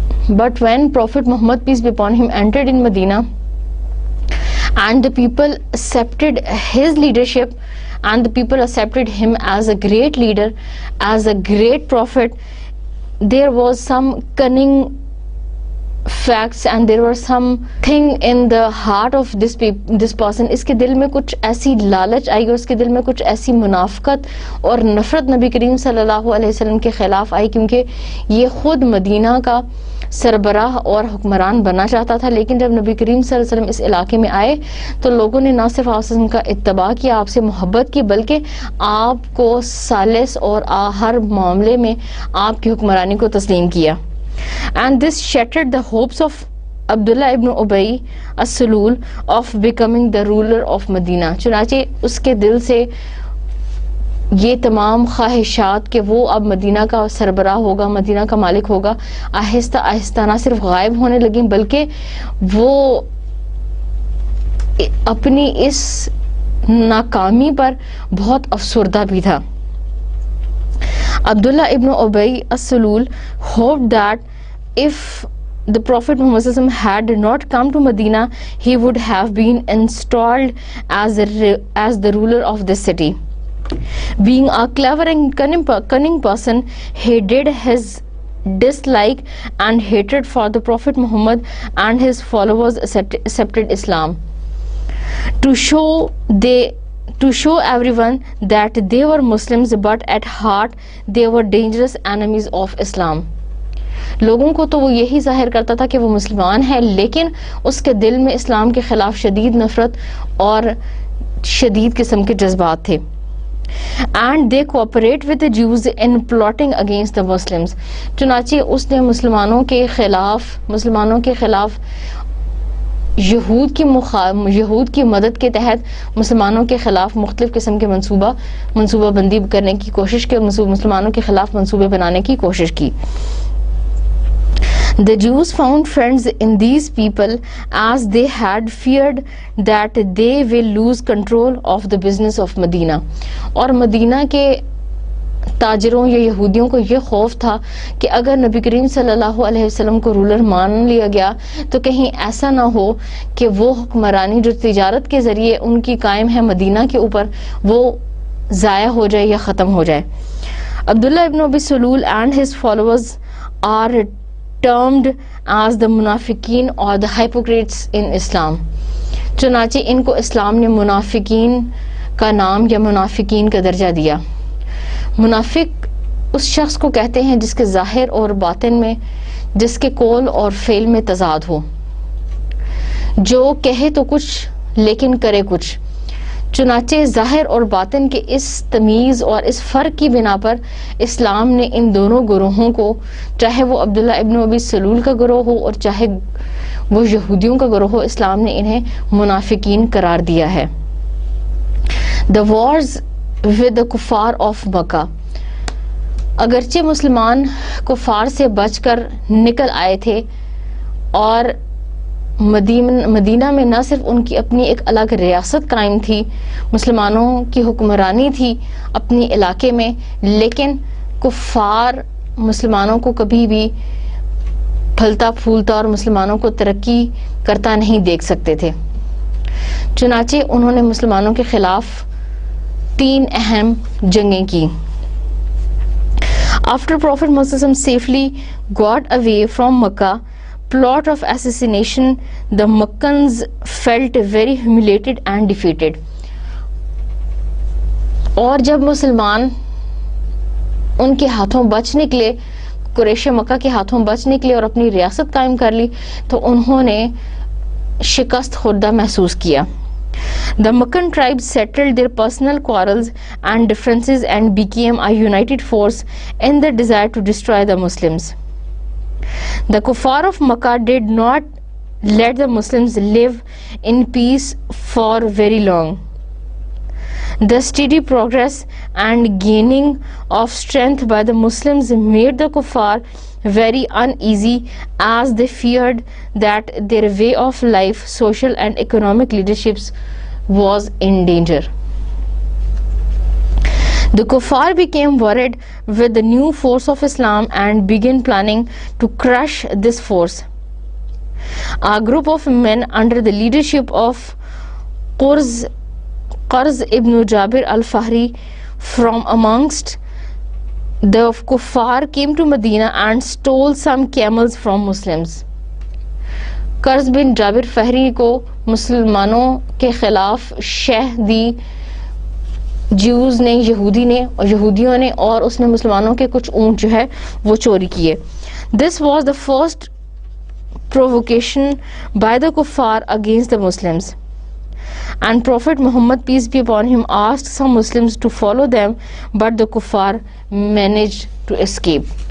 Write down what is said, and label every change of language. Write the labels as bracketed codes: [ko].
[en] But when Prophet Muhammad, peace be upon him, entered in Medina and the people accepted his leadership, and the people accepted him as a great leader, as a great prophet. There was some cunning facts and there was something in the heart of this person. [ur] اس کے دل میں کچھ ایسی لالچ آئی اور اس کے دل میں کچھ ایسی منافقت اور نفرت نبی کریم صلی اللہ علیہ وسلم کے خلاف آئی، کیونکہ یہ خود مدینہ کا سربراہ اور حکمران بننا چاہتا تھا. لیکن جب نبی کریم صلی اللہ علیہ وسلم اس علاقے میں آئے تو لوگوں نے نہ صرف آپ وسلم کا اتباع کیا، آپ سے محبت کی، بلکہ آپ کو ثالث اور ہر معاملے میں آپ کی حکمرانی کو تسلیم کیا. [en] And this shattered the hopes of Abdullah ibn Ubay as-Sulul of becoming the ruler of Medina. [ur] چنانچہ اس کے دل سے یہ تمام خواہشات کہ وہ اب مدینہ کا سربراہ ہوگا، مدینہ کا مالک ہوگا، آہستہ آہستہ نہ صرف غائب ہونے لگیں بلکہ وہ اپنی اس ناکامی پر بہت افسردہ بھی تھا. [en] Abdullah ibn Ubay as-Sulul hoped that if the Prophet Muhammad had not come to Medina, he would have been installed as the ruler of this city. Being a clever and cunning person, he did his dislike and hatred for the Prophet Muhammad and his followers accepted Islam. To show everyone that they were Muslims, but at heart they were dangerous enemies of Islam. [ur] لوگوں کو تو وہ یہی ظاہر کرتا تھا کہ وہ مسلمان ہے، لیکن اس کے دل میں اسلام کے خلاف شدید نفرت اور شدید قسم کے جذبات تھے. [en] And they cooperate with the Jews in plotting against the Muslims. [ur] چنانچہ اس نے مسلمانوں کے خلاف یہود کی مدد کے تحت مسلمانوں کے خلاف مختلف قسم کے منصوبہ بندی کرنے کی کوشش کی، مسلمانوں کے خلاف منصوبے بنانے کی کوشش کی. [en] The Jews found friends in these people as they had feared that they will lose control of the business of Medina. [ur] اور مدینہ کے تاجروں یا یہودیوں کو یہ خوف تھا کہ اگر نبی کریم صلی اللہ علیہ وسلم کو رولر مان لیا گیا تو کہیں ایسا نہ ہو کہ وہ حکمرانی جو تجارت کے ذریعے ان کی قائم ہے مدینہ کے اوپر، وہ ضائع ہو جائے یا ختم ہو جائے. [en] عبداللہ ابن ابی سلول and his followers are termed as the منافقین or the hypocrites in Islam. [ur] چنانچہ ان کو اسلام نے منافقین کا نام یا منافقین کا درجہ دیا. منافق اس شخص کو کہتے ہیں جس کے ظاہر اور باطن میں، جس کے قول اور فعل میں تضاد ہو، جو کہے تو کچھ لیکن کرے کچھ. چنانچہ ظاہر اور باطن کے اس تمیز اور اس فرق کی بنا پر اسلام نے ان دونوں گروہوں کو، چاہے وہ عبداللہ ابن ابی سلول کا گروہ ہو اور چاہے وہ یہودیوں کا گروہ ہو، اسلام نے انہیں منافقین قرار دیا ہے. [en] The wars with the کفار of Makkah. [ur] اگرچہ مسلمان کفار سے بچ کر نکل آئے تھے اور مدینہ میں نہ صرف ان کی اپنی ایک الگ ریاست قائم تھی، مسلمانوں کی حکمرانی تھی اپنی علاقے میں، لیکن کفار مسلمانوں کو کبھی بھی پھلتا پھولتا اور مسلمانوں کو ترقی کرتا نہیں دیکھ سکتے تھے. چنانچہ انہوں نے مسلمانوں کے خلاف 3 اہم جنگیں کی. [en] After Prophet Muhammad safely got away from Makkah plot of assassination, the Meccans felt very humiliated and defeated. [ur] اور جب مسلمان ان کے ہاتھوں بچ نکلے، قریش مکہ کے ہاتھوں بچ نکلے اور اپنی ریاست قائم کر لی، تو انہوں نے شکست خوردہ محسوس کیا. [en] The Meccan tribes settled their personal quarrels and differences and became a united force in the desire to destroy the Muslims. The kuffar of Makkah did not let the Muslims live in peace for very long. The steady progress and gaining of strength by the Muslims made the kuffar very uneasy, as they feared that their way of life, social and economic leaderships was in danger. The kuffar became worried with the new force of Islam and began planning to crush this force. A group of men under the leadership of Qarz ibn Jabir al-Fahri from amongst the kuffar came to Medina and stole some camels from Muslims. [ur] قرض بن جابر فہری کو مسلمانوں کے خلاف شہ دی Jews نے، یہودیوں نے، اور اس نے مسلمانوں کے کچھ اونٹ جو ہے وہ چوری کیے. [en] This was the first provocation by the kuffar against the Muslims. And Prophet Muhammad, peace be upon him, asked some Muslims to follow them, but the kuffar managed to escape.